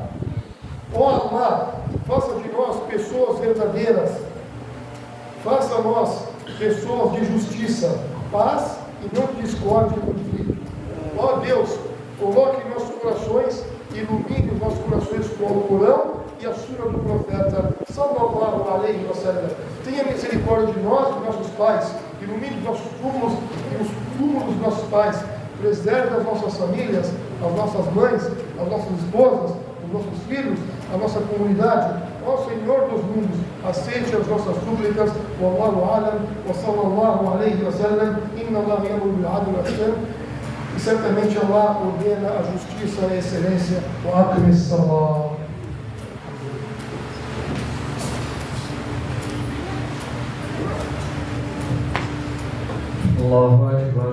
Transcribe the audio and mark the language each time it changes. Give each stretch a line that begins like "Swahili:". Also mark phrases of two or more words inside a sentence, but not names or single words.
Portuguese: Ó Allah, faça de nós pessoas verdadeiras. Faça nós pessoas de justiça, paz e não discórdia e conflito. Ó Deus, coloque em nossos corações, ilumine os nossos corações com o Corão e a Sura do Profeta
Arabic: صلى الله عليه وسلم.
Portuguese: Tenha misericórdia de nós, dos nossos pais, ilumine os nossos túmulos e os túmulos dos nossos pais, preserve as nossas famílias, as nossas mães, as nossas esposas, os nossos filhos, a nossa comunidade. Ó Senhor dos mundos, aceite as nossas súplicas.
Arabic: والله أعلم، وصلى الله عليه وسلم. إن الله يأمر بالعدل والإحسان.
Portuguese: E certamente Allah ordena a justiça e a excelência.
Arabic: وأقم الصلاة. الله أكبر.